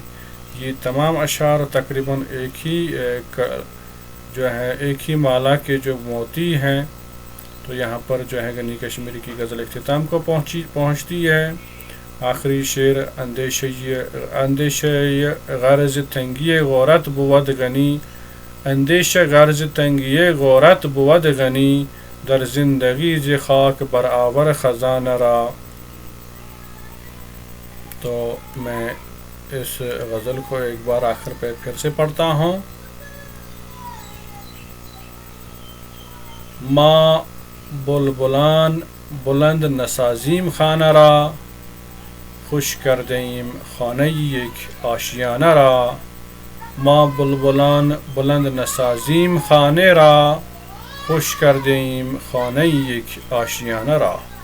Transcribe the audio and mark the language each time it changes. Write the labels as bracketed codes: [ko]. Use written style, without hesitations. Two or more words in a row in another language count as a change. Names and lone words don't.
[ur] یہ تمام اشعار تقریباً ایک ہی مالا کے جو موتی ہیں، تو یہاں پر جو ہے غنی کشمیری کی غزل اختتام کو پہنچتی ہے۔ آخری شعر [fa] اندیشہ غرض تنگی غورت بود غنی، اندیشہ غرض تنگی غورت بود غنی، در زندگی ز خاک برآور خزانہ را۔ [ur] تو میں اس غزل کو ایک بار آخر پہ پھر سے پڑھتا ہوں۔ [fa] ما بلبلان بلند نسازیم خانه را، خوش کردیم خانه یک آشیانه را، ما بلبلان بلند نسازیم خانه را، خوش کردیم خانه یک آشیانه را،